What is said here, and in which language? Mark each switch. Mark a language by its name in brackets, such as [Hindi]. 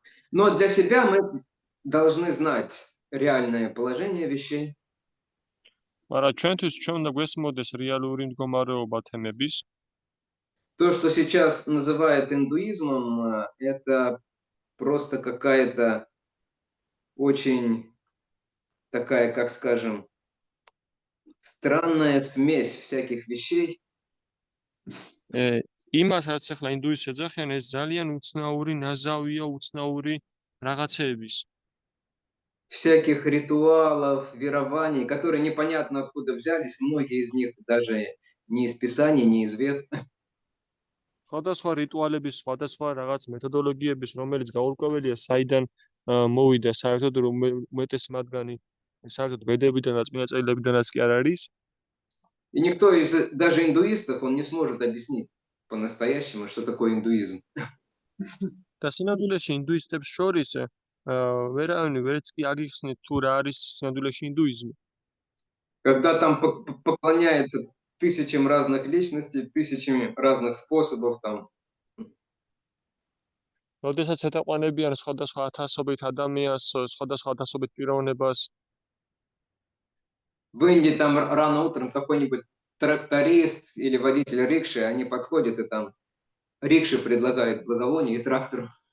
[Russian] Но для себя мы должны знать реальное положение вещей. [Georgian] მაგრამ ჩვენთვის ჩვენ უნდა გვესმოდეს რეალური მდგომარეობა თემების. [Russian] То, что сейчас называют индуизмом, это просто какая-то очень такая, как скажем, странная смесь всяких вещей. [Georgian] იმას რაც ახლა ინდუისტს ეძახიან, ეს ძალიან უცნაური ნაზავია, უცნაური რაღაცეების. [Russian] Всяких ритуалов, верований, которые непонятно откуда взялись, многие из них даже не из Писания, не из Вед. [Georgian] სხვადასხვა რიტუალების, სხვადასხვა რაღაც მეთოდოლოგიების, რომელიც გაურკვეველია, საიდან მოვიდა, საერთოდ უმეტესი მათგანი საერთოდ ვედებიდანაც, წმინდა წერილებიდანაც კი არ არის. [Russian] И никто из даже индуистов, он не сможет объяснить по-настоящему, что такое индуизм. [Georgian] და სინამდვილეში ინდუისტებს შორის ვერავინ ვერც კი აგიხსნით თუ რა არის სინამდვილეში ინდუიზმი. [Russian] Когда там поклоняется тысячам разных личностей, тысячами разных способов там. [Georgian] როდესაც ეთაყვანებიან სხვადასხვა ათასობით ადამიანს, სხვადასხვა ათასობით პიროვნებას. [Russian] В Индии там рано утром какой-нибудь тракторист или водитель рикши, они подходят и там рикши предлагают благовоние и трактору.